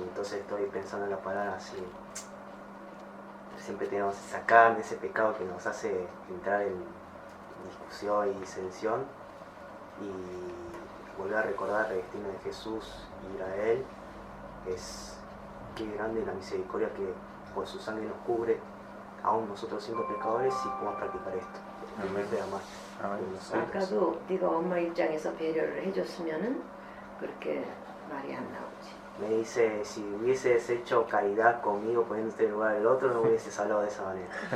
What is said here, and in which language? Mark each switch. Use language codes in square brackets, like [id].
[es] Y entonces estoy pensando en la palabra así. Siempre tenemos esa carne, ese pecado que nos hace entrar en discusión y disensión. Y volver a recordar el destino de Jesús y ir a Él. Es qué grande la misericordia que por su sangre nos cubre, aún nosotros siendo pecadores, y podemos practicar esto. En vez de amar. Amén. Sí. [ko] 아까도 네가 엄마 입장에서 배려를 해줬으면은 그렇게 말이 안 나오지. [es] Me dice, si hubieses hecho caridad conmigo poniéndote en lugar del otro, no hubieses hablado de esa manera.